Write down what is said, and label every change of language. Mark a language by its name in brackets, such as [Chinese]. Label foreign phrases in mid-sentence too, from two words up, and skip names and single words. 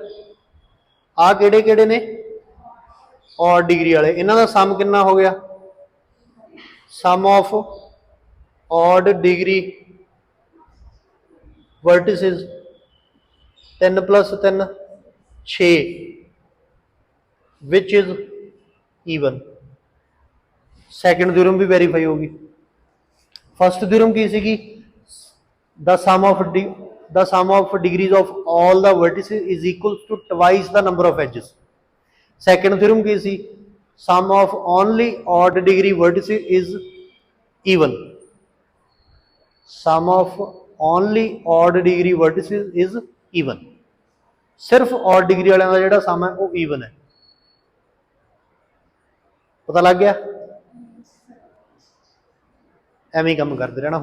[Punjabi] ਆਹ ਕਿਹੜੇ ਕਿਹੜੇ ਨੇ, [English] odd degree [Punjabi] ਵਾਲੇ, ਇਹਨਾਂ ਦਾ ਸਮ ਕਿੰਨਾ ਹੋ ਗਿਆ, [English] sum of odd degree vertices 3 + 3 6 which is even. second theorem [Punjabi] ਵੀ ਵੈਰੀਫਾਈ ਹੋਗੀ। [English] first theorem [Punjabi] ਕੀ ਸੀਗੀ, [English] the sum of degrees of all the vertices is equal to twice the number of edges। second theorem [Punjabi] ਕੀ ਸੀ, [English] sum of only odd degree vertices is even। sum of only odd degree vertices is even। [Punjabi] ਸਿਰਫ [English] odd degree [Punjabi] ਵਾਲਿਆਂ ਦਾ ਜਿਹੜਾ ਸਮ ਹੈ ਉਹ even ਹੈ। ਪਤਾ ਲੱਗ ਗਿਆ, ਐਵੇਂ ਹੀ ਕੰਮ ਕਰਦੇ ਰਹਿਣਾ।